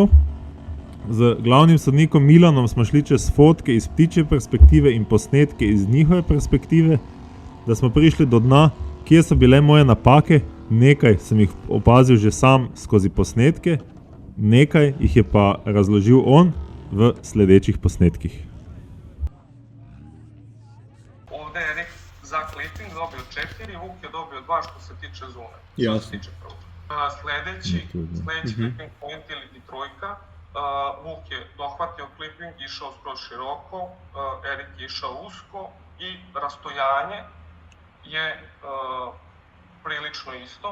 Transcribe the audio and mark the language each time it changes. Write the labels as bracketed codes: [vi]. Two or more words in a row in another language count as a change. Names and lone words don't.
[sl] Z glavnim sodnikom Milanom smo šli čez fotke iz ptičje perspektive in posnetke iz njihove perspektive, da smo prišli do dna, kje so bile moje napake. Nekaj sem jih opazil že sam skozi posnetke, nekaj jih je pa razložil on v sledečih posnetkih. [hr] Ovdje je Erik za clipping dobio 4, Vuk je dobio 2 što se tiče zone. Jasno. Što se tiče prvog. Sljedeći [en] clipping point [hr] ili trojka. Vuk je dohvatio clipping, išao skroz široko, Erik je išao usko i rastojanje je prilično isto.